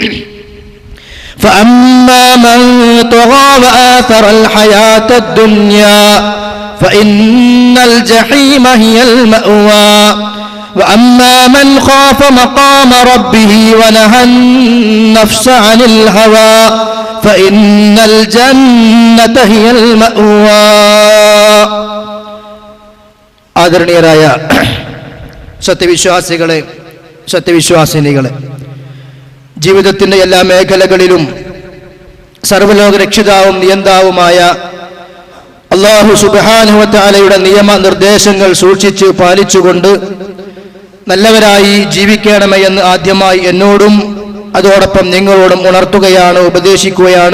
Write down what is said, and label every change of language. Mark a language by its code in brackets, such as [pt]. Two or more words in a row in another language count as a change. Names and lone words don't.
[ar] فأما من طغى وآثر الحياة الدنيا فإن الجحيم هي المأوى وأما من خاف مقام ربه ونهى النفس عن الهوى فإن الجنة هي المأوى. [ml] ആദരണീയരായ സത്യവിശ്വാസികളെ, സത്യവിശ്വാസിനികളെ, ജീവിതത്തിൻ്റെ എല്ലാ മേഖലകളിലും സർവ്വലോക രക്ഷിതാവും നിയന്താവുമായ അല്ലാഹു [ar] سبحانه وتعالى [ml] നിയമനിർദ്ദേശങ്ങൾ സൂക്ഷിച്ച് പാലിച്ചുകൊണ്ട് നല്ലവരായി ജീവിക്കണമേ എന്ന് ആദ്യമായി എന്നോടും അതോടൊപ്പം നിങ്ങളോടും ഉണർത്തുകയാണ്, ഉപദേശിക്കുകയാണ്.